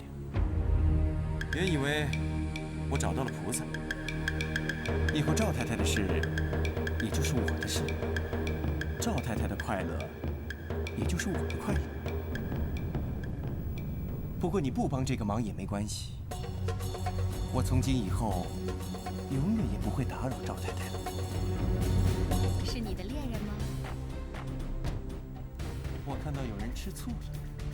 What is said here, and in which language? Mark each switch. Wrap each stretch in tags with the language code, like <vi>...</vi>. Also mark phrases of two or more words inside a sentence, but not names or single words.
<zh>原以為我找到了菩薩，以後趙太太的事也就是我的事，趙太太的快樂也就是我的快樂。不過你不幫這個忙也沒關係。我從今以後，永遠也不會打擾趙太太了。是你的戀人嗎？我看到有人吃醋了。</zh>